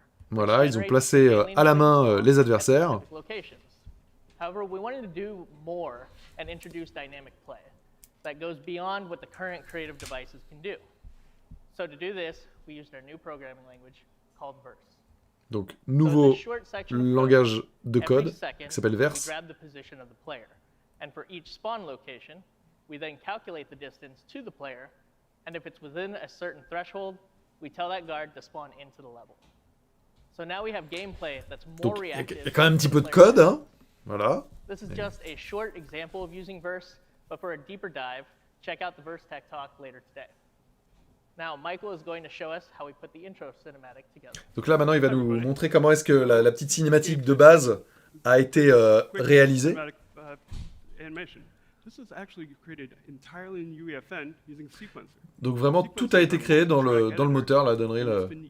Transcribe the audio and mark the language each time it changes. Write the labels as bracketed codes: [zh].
[fr] Voilà, ils ont placé à la main les adversaires. [en] However, we wanted to do more and introduce dynamic play that goes beyond what the current creative devices can do. So to do this, we used our new programming language called Verse. [fr] Donc, nouveau langage de code qui s'appelle Verse. [en] We grab the position of the player, and for each spawn location, we then calculate the distance to the player, and if it's within a certain threshold, we tell that guard to spawn into the level. So now we have gameplay that's more reactive. [fr] Il y a quand même un petit peu de code, hein. Voilà. [en] This is just a short example of using Verse, but for a deeper dive, check out the Verse Tech Talk later today. Now, Michael is going to show us how we put the intro cinematic together. [fr] Donc là, maintenant, il va nous montrer comment est-ce que la petite cinématique de base a été réalisée. Donc vraiment, tout a été créé dans le moteur là d'Unreal.